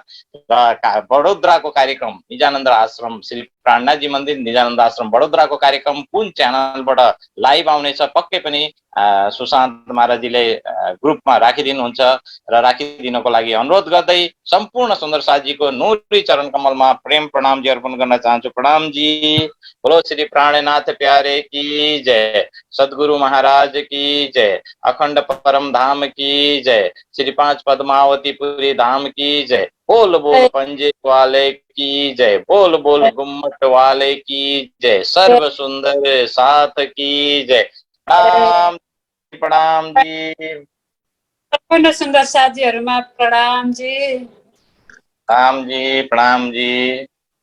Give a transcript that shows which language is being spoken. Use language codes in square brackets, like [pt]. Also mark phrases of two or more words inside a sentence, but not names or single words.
[ne] र बडोदराको कार्यक्रम निजानन्द आश्रम श्री प्राणनाथजी मन्दिर निजानन्द आश्रम बडोदराको कार्यक्रम कुन च्यानलबाट लाइभ आउनेछ पक्कै पनि सुशान्त महाराजीले ग्रुपमा राखिदिनुहुन्छ र राखिदिनको लागि अनुरोध गर्दै सम्पूर्ण सुन्दर साथीको नुरी चरण कमलमा प्रेम प्रणाम जी अर्पण गर्न चाहन्छु। प्रणाम जी। [hi] बोलो श्री प्राणनाथ प्यारे की जय, सद्गुरु महाराज की जय, अखंड परम धाम की जय, श्री 5 पद्मावतीपुरी धाम की जय। बोल बोल पंजे वाले की जय, बोल बोल गुम्मट वाले की जय, सर्व सुंदर साथ की जय। प्रणाम जी। [ne] सम्पूर्ण सुन्दर साथीहरूमा प्रणाम जी। प्रणाम जी, प्रणाम जी।